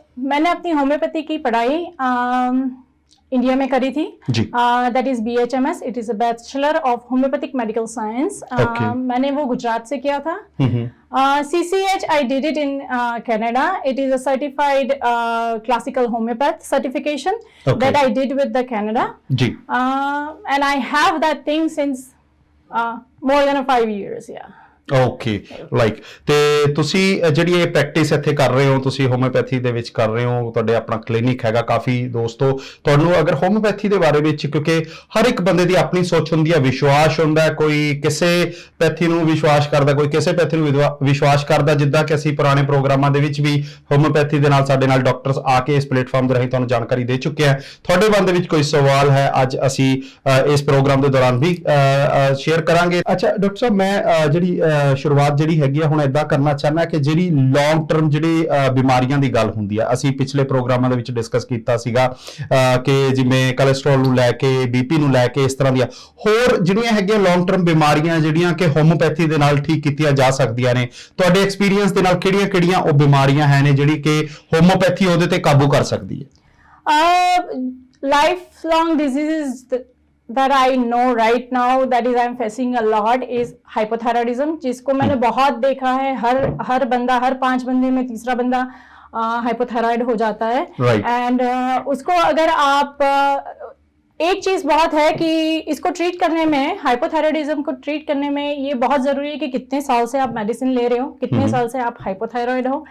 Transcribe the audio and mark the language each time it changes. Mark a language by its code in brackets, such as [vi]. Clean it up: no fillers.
[hi] मैंने अपनी होम्योपैथी की पढ़ाई इंडिया में करी थी। [en] That is BHMS। It is a bachelor of homeopathic medical science. [hi] मैंने वो गुजरात से किया था। [en] CCH I did it in Canada. It is a certified classical homeopath certification that I did with the Canada. And I have that thing since more than 5 years. [pa] Okay, like ਤੇ ਤੁਸੀਂ ਜਿਹੜੀ ਇਹ practice ਇੱਥੇ ਕਰ ਰਹੇ ਹੋ, ਤੁਸੀਂ homeopathy ਦੇ ਵਿੱਚ ਕਰ ਰਹੇ ਹੋ, ਤੁਹਾਡੇ ਆਪਣਾ ਕਲੀਨਿਕ ਹੈਗਾ। ਕਾਫੀ ਦੋਸਤੋ ਤੁਹਾਨੂੰ ਅਗਰ ਹੋਮਿਓਪੈਥੀ ਦੇ ਬਾਰੇ ਵਿੱਚ, ਕਿਉਂਕਿ ਹਰ ਇੱਕ ਬੰਦੇ ਦੀ ਆਪਣੀ ਸੋਚ ਹੁੰਦੀ ਹੈ, ਵਿਸ਼ਵਾਸ ਹੁੰਦਾ, ਕੋਈ ਕਿਸੇ ਪੈਥੀ ਨੂੰ ਵਿਸ਼ਵਾਸ ਕਰਦਾ, ਕੋਈ ਕਿਸੇ ਪੈਥੀ ਨੂੰ ਵਿਸ਼ਵਾਸ ਕਰਦਾ। ਜਿੱਦਾਂ ਕਿ ਅਸੀਂ ਪੁਰਾਣੇ ਪ੍ਰੋਗਰਾਮਾਂ ਦੇ ਵਿੱਚ ਵੀ ਹੋਮਿਓਪੈਥੀ ਦੇ ਨਾਲ ਸਾਡੇ ਨਾਲ ਡਾਕਟਰਸ ਆ ਕੇ ਇਸ ਪਲੇਟਫਾਰਮ ਦੇ ਰਾਹੀਂ ਤੁਹਾਨੂੰ ਜਾਣਕਾਰੀ ਦੇ ਚੁੱਕੇ ਆ। ਤੁਹਾਡੇ ਮਨ ਦੇ ਵਿੱਚ ਕੋਈ ਸਵਾਲ ਹੈ, ਅੱਜ ਅਸੀਂ ਇਸ ਪ੍ਰੋਗਰਾਮ ਦੇ ਦੌਰਾਨ ਵੀ ਸ਼ੇਅਰ ਕਰਾਂਗੇ। ਅੱਛਾ ਡਾਕਟਰ ਸਾਹਿਬ, ਮੈਂ ਜਿਹੜੀ ਸ਼ੁਰੂਆਤ ਜਿਹੜੀ ਹੈਗੀ ਆ ਹੁਣ ਏਦਾਂ ਕਰਨਾ ਚਾਹੁੰਦਾ ਕਿ ਜਿਹੜੀ ਲੌਂਗ ਟਰਮ ਜਿਹੜੀ ਬਿਮਾਰੀਆਂ ਦੀ ਗੱਲ ਹੁੰਦੀ ਆ, ਅਸੀਂ ਪਿਛਲੇ ਪ੍ਰੋਗਰਾਮਾਂ ਦੇ ਵਿੱਚ ਡਿਸਕਸ ਕੀਤਾ ਸੀਗਾ ਕਿ ਜਿਵੇਂ ਕੋਲੇਸਟ੍ਰੋਲ ਨੂੰ ਲੈ ਕੇ, BP ਨੂੰ ਲੈ ਕੇ, ਇਸ ਤਰ੍ਹਾਂ ਦੀਆਂ ਹੋਰ ਜਿਹੜੀਆਂ ਹੈਗੀਆਂ ਲੌਂਗ ਟਰਮ ਬਿਮਾਰੀਆਂ ਜਿਹੜੀਆਂ ਕਿ ਹੋਮੋਪੈਥੀ ਦੇ ਨਾਲ ਠੀਕ ਕੀਤੀਆਂ ਜਾ ਸਕਦੀਆਂ ਨੇ। ਤੁਹਾਡੇ ਐਕਸਪੀਰੀਅੰਸ ਦੇ ਨਾਲ ਕਿਹੜੀਆਂ-ਕਿਹੜੀਆਂ ਉਹ ਬਿਮਾਰੀਆਂ ਹੈ ਨੇ ਜਿਹੜੀ ਕਿ ਹੋਮੋਪੈਥੀ ਉਹਦੇ ਤੇ ਕਾਬੂ ਕਰ ਸਕਦੀ ਹੈ? Life long diseases [en] that I know right now that is I'm facing a lot is hypothyroidism, [hi] जिसको मैंने बहुत देखा है। हर बंदा, हर 5 बंदे में तीसरा बंदा हाइपोथायराइड हो जाता है। एंड उसको अगर आप एक चीज बहुत है कि इसको ट्रीट करने में, हाइपोथायराइडिज्म को ट्रीट करने में ये बहुत जरूरी है कि कितने साल से आप मेडिसिन ले रहे हो, कितने साल से आप हाइपोथायराइड हो।